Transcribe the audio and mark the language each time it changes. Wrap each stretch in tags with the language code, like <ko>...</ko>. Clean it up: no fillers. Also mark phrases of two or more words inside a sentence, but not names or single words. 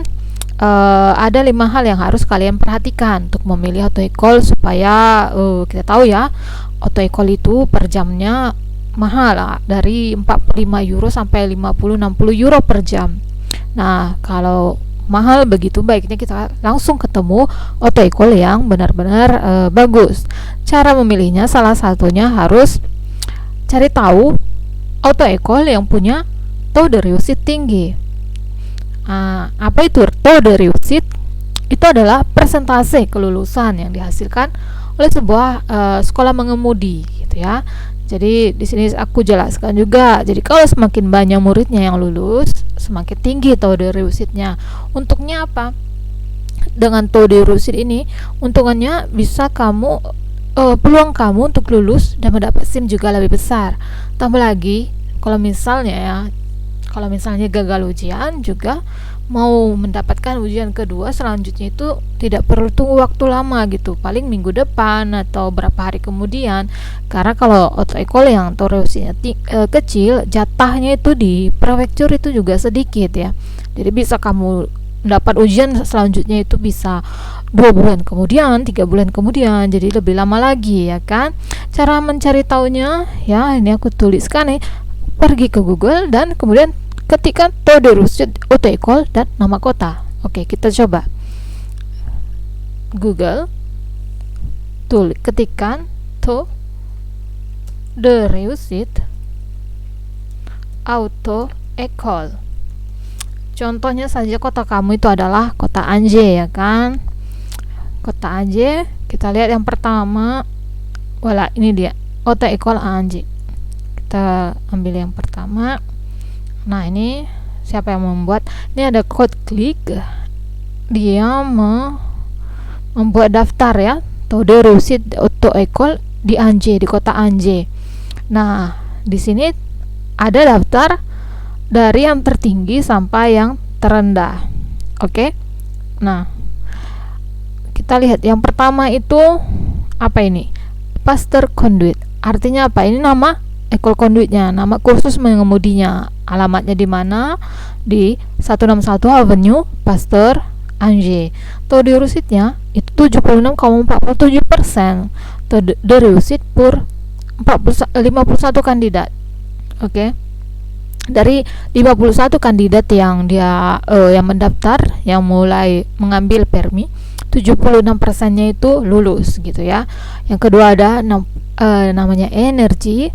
<id>Ada 5 hal yang harus kalian perhatikan untuk memilih</id> <fr>auto école</fr> <id>supaya kita tahu ya,</id> <fr>auto école</fr> <id>itu per jamnya mahal lah, dari 45 euro sampai 50-60 euro per jam. Nah, kalau mahal begitu, baiknya kita langsung ketemu</id> <fr>auto école</fr> <id>yang benar-benar bagus. Cara memilihnya salah satunya harus cari tahu</id> <fr>auto école</fr> <id>yang punya</id> <fr>taux de réussite</fr> <id>tinggi. Apa itu</id> <fr>taux de réussite?</fr> <id>Itu adalah persentase kelulusan yang dihasilkan oleh sebuah sekolah mengemudi gitu ya. Jadi di sini aku jelaskan juga. Jadi kalau semakin banyak muridnya yang lulus, semakin tinggi</id> <fr>taux de réussite-</fr> <id>nya. Untuknya apa? Dengan</id> <fr>taux de réussite</fr> <id>ini, untungannya bisa kamu peluang kamu untuk lulus dan mendapat SIM juga lebih besar. Tambah lagi kalau misalnya gagal ujian, juga mau mendapatkan ujian kedua selanjutnya itu tidak perlu tunggu waktu lama gitu, paling minggu depan atau berapa hari kemudian. Karena kalau</id> <fr>auto école</fr> <id>yang</id> <fr>taux réussite-</fr> <id>nya kecil, jatahnya itu di prefektur itu juga sedikit ya. Jadi bisa kamu mendapat ujian selanjutnya itu bisa 2 bulan kemudian, 3 bulan kemudian, jadi lebih lama lagi ya kan. Cara mencari taunya ya, ini aku tuliskan nih. Pergi ke Google dan kemudian ketikkan</id> <fr>taux de réussite auto école</fr> <id>dan nama kota. Oke, kita coba. Google, ketikkan</id> <fr>taux de réussite auto école.</fr> <id>Contohnya saja kota kamu itu adalah kota Angers ya kan. Kota Angers, kita lihat yang pertama. Wala, ini dia,</id> <fr>auto école Angers.</fr> <id>Kita ambil yang pertama. Nah, ini siapa yang membuat? Ini ada code klik. Dia membuat daftar ya,</id> <fr>taux de réussite auto école</fr> <id>di Angers, di kota Angers. Nah, di sini ada daftar dari yang tertinggi sampai yang terendah. Oke. Nah, kita lihat yang pertama itu apa ini? Pasteur Conduite. Artinya apa? Ini nama École Conduite-nya, nama kursus mengemudinya. Alamatnya di mana? Di 161 Avenue Pasteur Angers.</id> <fr>Taux de réussite-nya itu 76,47%. Taux de réussite</fr> <id>per 51 kandidat. Oke. Dari 51 kandidat yang yang mendaftar, yang mulai mengambil permis, 76%-nya itu lulus gitu ya. Yang kedua ada namanya energi.</id>